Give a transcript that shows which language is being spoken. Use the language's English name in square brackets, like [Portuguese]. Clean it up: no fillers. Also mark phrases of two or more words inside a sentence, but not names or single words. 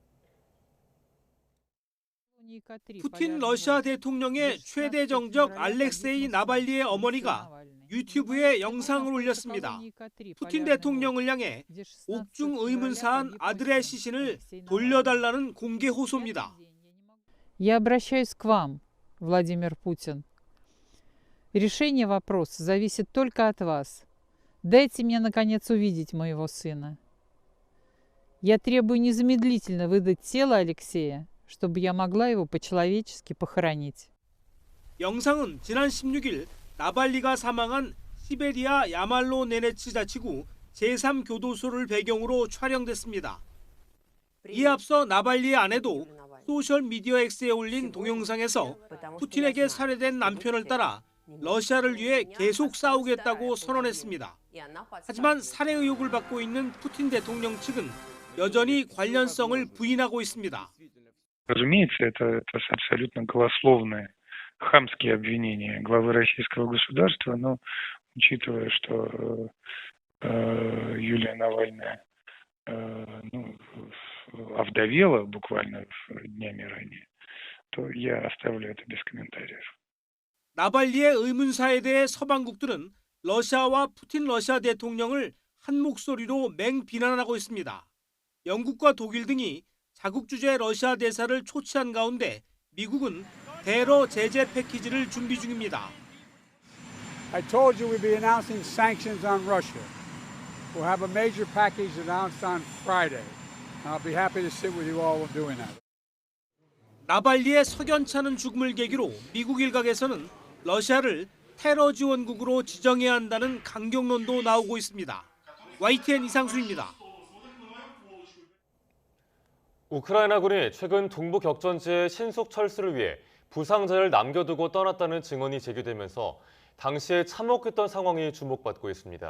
[Korean] 푸틴 러시아 대통령의 최대 정적 알렉세이 나발니의 어머니가 유튜브에 영상을 올렸습니다. 푸틴 대통령을 향해 옥중 의문사한 아들의 시신을 돌려달라는 공개 호소입니다. [Russian] Я обращаюсь к вам, Владимир Путин. Решение вопроса зависит только от вас. Дайте мне, наконец, увидеть моего сына. Я требую незамедлительно выдать тело Алексея, чтобы я могла его по-человечески похоронить. [Korean] 영상은 지난 16일 나발리가 사망한 시베리아 야말로 네네츠 자치구 제3교도소를 배경으로 촬영됐습니다. 이에 앞서 나발리의 아내도 소셜미디어 X에 올린 동영상에서 푸틴에게 살해된 남편을 따라 러시아를 위해 계속 싸우겠다고 선언했습니다. 하지만 살해 의혹을 받고 있는 푸틴 대통령 측은 여전히 관련성을 부인하고 있습니다. [Russian] Разумеется, это абсолютно голословные, хамские обвинения главы российского государства, но учитывая, что Юлия Навальная овдовела буквально днями ранее, то я оставлю это без комментариев. [Korean] 나발리의 의문사에 대해 서방국들은 러시아와 푸틴 러시아 대통령을 한 목소리로 맹비난하고 있습니다. 영국과 독일 등이 자국 주재 러시아 대사를 초치한 가운데 미국은 대러 제재 패키지를 준비 중입니다. [English] I told you we'd be announcing sanctions on Russia. We'll have a major package announced on Friday. I'll be happy to sit with you all doing that. [Korean] 나발리의 석연찮은 죽음을 계기로 미국 일각에서는 러시아를 테러 지원국으로 지정해야 한다는 강경론도 나오고 있습니다. YTN 이상수입니다. 우크라이나군이 최근 동부 격전지의 신속 철수를 위해 부상자를 남겨두고 떠났다는 증언이 제기되면서 당시에 참혹했던 상황이 주목받고 있습니다.